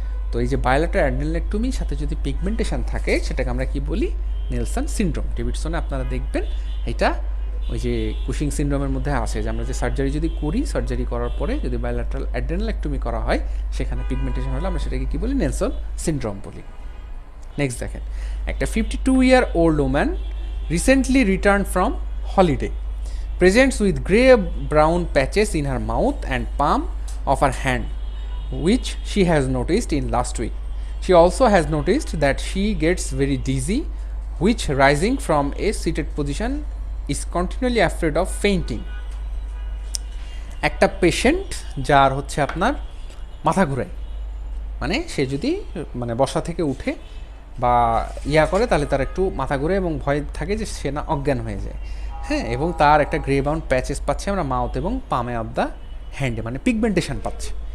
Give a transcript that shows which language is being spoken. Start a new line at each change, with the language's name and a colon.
Bangla: তো এই যে বায়োলেটার অ্যাড্রেনালেক্টমির সাথে যদি পিগমেন্টেশন থাকে, সেটাকে আমরা কি বলি, নেলসন সিনড্রোম। ডেভিডসনে আপনারা দেখবেন এটা ওই যে কুশিং সিনড্রোমের মধ্যে আসে, যে আমরা যে সার্জারি যদি করি, সার্জারি করার পরে যদি বায়োলেটারাল অ্যাড্রেনালেক্টমি করা হয়, সেখানে পিগমেন্টেশন হলে আমরা সেটাকে কী বলি, নেলসন সিনড্রোম বলি।
English: Next দেখেন, একটা 52-year-old woman recently returned from holiday, presents with grey-brown patches in her mouth and palm of her hand, which she has noticed in last week. She also has noticed that she gets very dizzy, which rising from a seated position is continually afraid of fainting.
Bangla: একটা patient যার হচ্ছে আপনার মাথা ঘুরায়, মানে সে যদি মানে বসা থেকে উঠে বা করে, তাহলে তার একটু মাথা ঘুরে এবং ভয় থাকে যে সে না অজ্ঞান হয়ে যায়, হ্যাঁ, এবং তার একটা গ্রে বাউন্ড প্যাচেস পাচ্ছে আমরা মাউথ এবং পামে অফ দ্য হ্যান্ডে, মানে পিগমেন্টেশন পাচ্ছে।